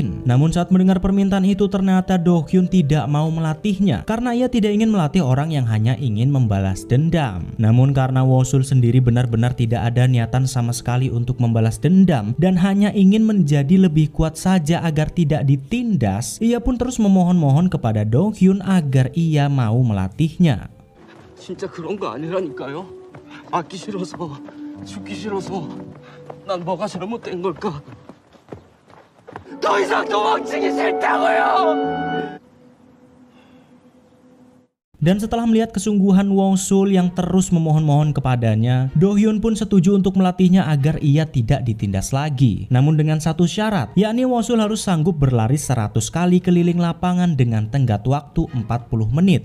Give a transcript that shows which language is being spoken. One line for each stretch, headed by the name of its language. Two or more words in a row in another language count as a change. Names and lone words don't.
Indonesian: Namun saat mendengar permintaan itu, ternyata Dong Hyun tidak mau melatihnya karena ia tidak ingin melatih orang yang hanya ingin membalas dendam. Namun karena Wosul sendiri benar-benar tidak ada niatan sama sekali untuk membalas dendam dan hanya ingin menjadi lebih kuat saja agar tidak ditindas, ia pun terus memohon-mohon kepada Dong Hyun agar ia mau melatihnya.
Korean: 진짜 그런 거 아니라니까요. 맞기 싫어서, 죽기 싫어서. 난 뭐가 잘못된 걸까? 더 이상 도망치기 싫다고요.
Indonesian: Dan setelah melihat kesungguhan Wosul yang terus memohon-mohon kepadanya, Do Hyun pun setuju untuk melatihnya agar ia tidak ditindas lagi. Namun dengan satu syarat, yakni Wosul harus sanggup berlari 100 kali keliling lapangan dengan tenggat waktu 40 menit.